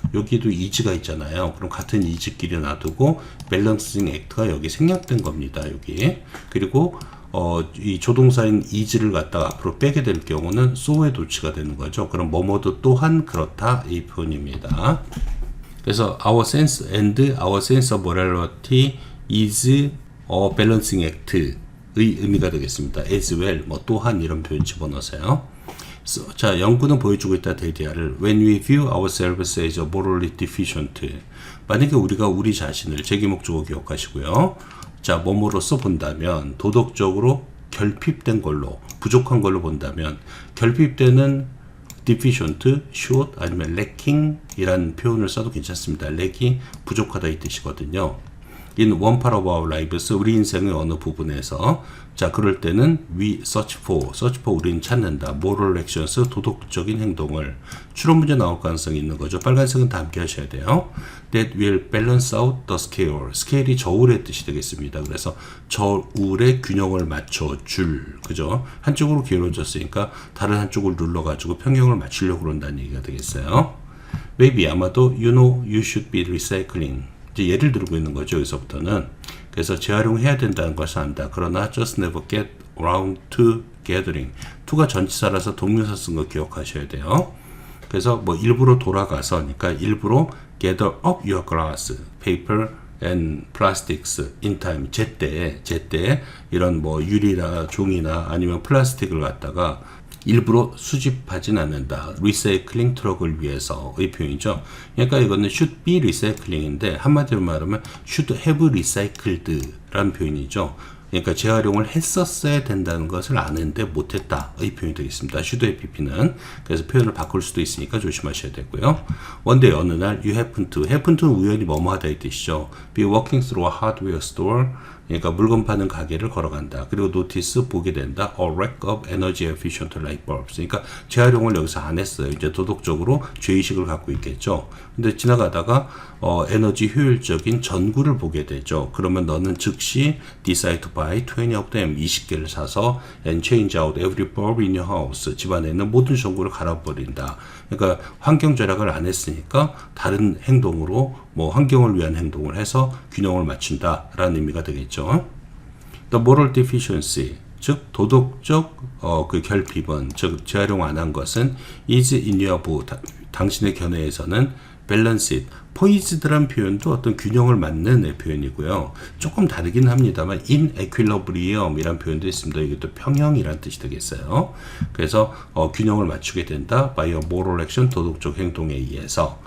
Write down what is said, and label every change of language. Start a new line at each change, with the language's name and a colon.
Korean: 여기도 is가 있잖아요. 그럼 같은 is끼리 놔두고 balancing act가 여기 생략된 겁니다. 여기. 그리고 이 조동사인 is를 갖다가 앞으로 빼게 될 경우는 so에 도치가 되는 거죠. 그럼 뭐뭐도 또한 그렇다 이 표현입니다. 그래서 our sense of morality is a balancing act의 의미가 되겠습니다. as well, 뭐 또한 이런 표현 집어넣으세요. 자, 연구는 보여주고 있다 데디아를
English: when we view ourselves as morally deficient.
Korean: 만약에 우리가 우리 자신을 제기목적어 기억하시고요. 자, 뭐뭐로서 본다면 도덕적으로 결핍된 걸로 부족한 걸로 본다면 결핍되는 deficient, short 아니면 lacking 이란 표현을 써도 괜찮습니다. lack이 부족하다 이 뜻이거든요.
English: In one part of our lives
Korean: 우리 인생의 어느 부분에서 자 그럴 때는 we search for 우리는 찾는다 moral actions 도덕적인 행동을 추론 문제 나올 가능성이 있는 거죠. 빨간색은 다 함께 하셔야 돼요.
English: That will balance out the scale.
Korean: 스케일이 저울의 뜻이 되겠습니다. 그래서 저울의 균형을 맞춰줄 그죠? 한쪽으로 기울어졌으니까 다른 한쪽을 눌러가지고 평형을 맞추려고 그런다는 얘기가 되겠어요.
English: Maybe 아마도 you know you should be recycling.
Korean: 이제 예를 들고 있는 거죠. 여기서부터는. 그래서 재활용해야 된다는 것을 안다.
English: 그러나 just never get around to gathering.
Korean: to가 전치사라서 동명사 쓴 거 기억하셔야 돼요. 그래서 뭐 일부러 돌아가서 그러니까 일부러
English: gather up your glass, paper and plastics in time.
Korean: 제때 이런 뭐 유리나 종이나 아니면 플라스틱을 갖다가 일부러 수집하진 않는다. 리사이클링 트럭을 위해서의 표현이죠. 그러니까 이거는 should be recycling인데 한마디로 말하면 should have recycled 라는 표현이죠. 그러니까 재활용을 했었어야 된다는 것을 아는데 못했다. 의 표현이 되겠습니다. should have는. 그래서 표현을 바꿀 수도 있으니까 조심하셔야 되고요. One day 어느 날
English: you happen to
Korean: 는 우연히 뭐뭐하다 이 뜻이죠.
English: Be walking through a hardware store.
Korean: 그러니까 물건 파는 가게를 걸어간다. 그리고 notice 보게 된다.
English: A rack of energy efficient light bulbs.
Korean: 그러니까 재활용을 여기서 안 했어요. 이제 도덕적으로 죄의식을 갖고 있겠죠. 근데 지나가다가 에너지 효율적인 전구를 보게 되죠. 그러면 너는 즉시
English: decide to buy 20 of them.
Korean: 20개를 사서
English: and change out every bulb in your house.
Korean: 집안에 있는 모든 전구를 갈아버린다. 그러니까 환경 절약을 안 했으니까 다른 행동으로 뭐 환경을 위한 행동을 해서 균형을 맞춘다라는 의미가 되겠죠. The moral deficiency, 즉 도덕적 그 결핍은 즉 재활용 안 한 것은 is in your view, 당신의 견해에서는 balanced, poised란 표현도 어떤 균형을 맞는 표현이고요. 조금 다르긴 합니다만 in equilibrium 이란 표현도 있습니다. 이것도 평형이란 뜻이 되겠어요. 그래서 균형을 맞추게 된다. by a moral action, 도덕적 행동에 의해서.